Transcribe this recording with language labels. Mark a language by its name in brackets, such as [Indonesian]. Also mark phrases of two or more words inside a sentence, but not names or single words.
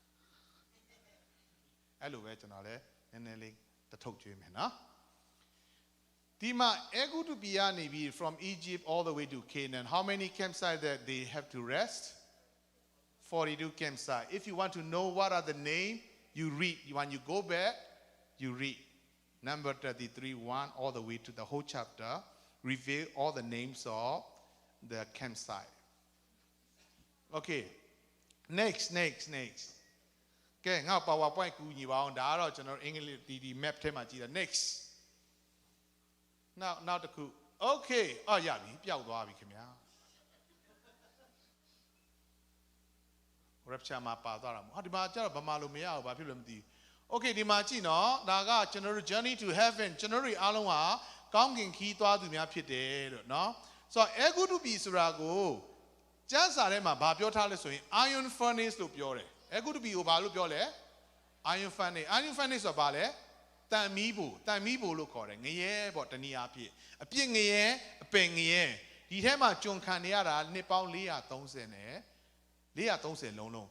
[Burmese] အဲ့လိုပဲကျွန်တော်လည်းနည်းနည်းလေးတစ်ထုပ်ကျွေးမယ်နော်ဒီမှာအေဂုတုပြည်ကနေပြီး [English] from Egypt all the way to Canaan how many campsites that they have to rest 42 campsites if you want to know what are the name you read when you go back you read number 33 1 all the way to the whole chapter reveal all the names of the campsite okay next [Burmese] ကဲငါ PowerPoint ကူညီပါအောင်ဒါကတော့ကျွန်တော်အင်္ဂလိပ်ဒီ map ထဲမှာကြည့်တာ [English] next now တခု okay [Burmese] ရပြီပျောက်သွားပြီခင်ဗျာ rapture မှာပါသွားတာမဟုတ်ဒီမှာကျတော့ဘာမှလို့မရဘူးဘာဖြစ်လို့မသိဘူး okay ဒီမှာကြည့်နော်ဒါကကျွန်တော်တို့ [English] journey to heaven [Burmese] ကျွန်တော်တို့အားလုံးဟာကောင်းကင်ခီးသွားသူများဖြစ်တယ်လို့နော်ဆိုတော့အေဂုတုပြည်ဆိုတာကိုကျမ်းစာထဲမှာဘာပြောထားလဲဆိုရင် [English] iron furnace [Burmese] လို့ပြော တယ်အေဂုတုပြည်ကိုဘာလို့ပြောလဲ [English] iron furnace [Burmese] ဆိုတာဘာလဲတန်မီးဖို့လို့ခေါ်တယ်ငရဲပေါ့တနည်းအားဖြင့်အပြစ်ငရဲအပင်ငရဲဒီထဲမှာကျွန်ခံနေရတာနှစ်ပေါင်း430နဲ့430လုံးဘု